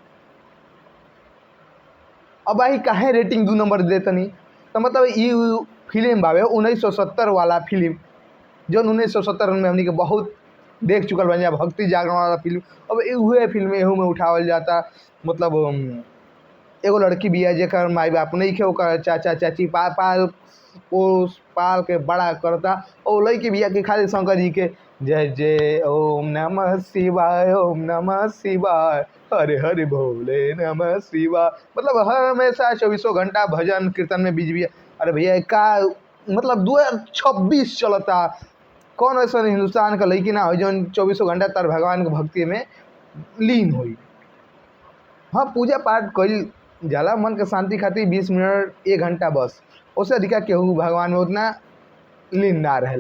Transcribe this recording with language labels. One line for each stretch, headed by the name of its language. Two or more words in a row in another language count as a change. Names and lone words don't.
Bhojpuri: अब भाई काहे रेटिंग 2 नंबर देतनी, तो मतलब ये फिल्म बावे 1970 वाला फिल्म, जो 1970 में हमनी के बहुत देख चुकल बन भक्ति जागरण वाला फिल्म। अब उहे फिल्म एहू में उठावल जाता। मतलब एगो लड़की भी है जेकर माई बाप नहीं खे, ओकर चाचा चाची पाल पोस पाल के बड़ा करता। और लड़की भी है कि खाली शंकर जी के जय जय
Sanskrit: ओम नमः शिवाय ओम नमः शिवाय
Bhojpuri: हरे हरे भोले नमः शिवाय, मतलब हर हमेशा 24 घंटा भजन कीर्तन में बीज भी। अरे भैया का मतलब 2026 चलता, कौन ऐसा हिंदुस्तान का लड़की ना हो जो 24 घंटा तर भगवान के भक्ति में लीन हुई। हाँ, पूजा पाठ कल जाला मन के शांति खातिर 20 मिनट 1 घंटा बस, उससे अधिका केहू भगवान में उतना लीन ना रहेला।